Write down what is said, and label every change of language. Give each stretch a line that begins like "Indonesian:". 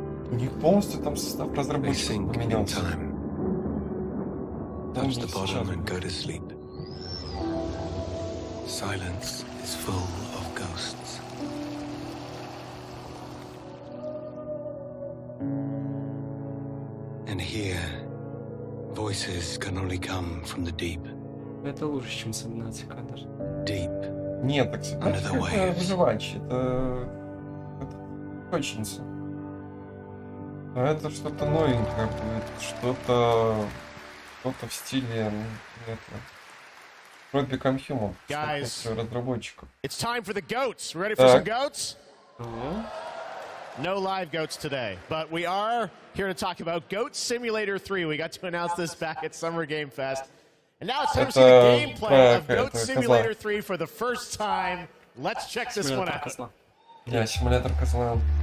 Russian: У них полностью там состав разработчиков поменялся.
English: Touch the bottom and go to sleep. Silence is full of ghosts. And here, voices can only come from the deep.
Russian: Это лучше, чем Субнатика даже.
English: Deep.
Russian: Нет, так Субнатика это выживающий, это точница. А это что-то новенькое будет, что-то в стиле вроде Become Human. Разработчиков.
English: It's time for the goats. Ready for some goats? No live goats today, but we are here to talk about Goat Simulator 3. We got to announce this back at Summer Game Fest. And now it's time to see the gameplay of Goat Simulator 3 for the first time. Let's check this one out.
Russian: Yeah, симулятор козла.